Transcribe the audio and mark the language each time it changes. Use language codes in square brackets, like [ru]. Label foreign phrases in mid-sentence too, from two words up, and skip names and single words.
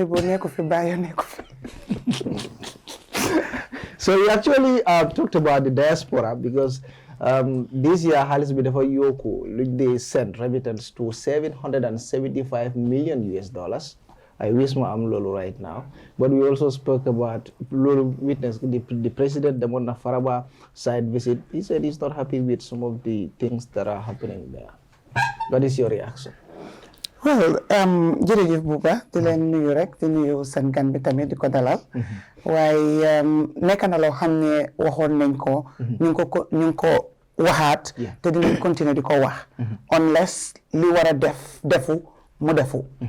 [en] So we actually talked about the diaspora because this year Halis Bidefo Yoko, they sent remittance to $775 million US. I wish I'm Lolo right now. But we also spoke about Lolo witness the president, the Mona Faraba side visit. He said he's not happy with some of the things that are happening there. What is your reaction? Well, [wo] jërëjëf Buba di leen nuyu rek di nuyu seen gan bi tamit di ko dalal waaye nekk na loo xam ne waxoon nañ ko ñu ngi ko waxaat te dinañ continuer di ko wax unless li war a defu mu defu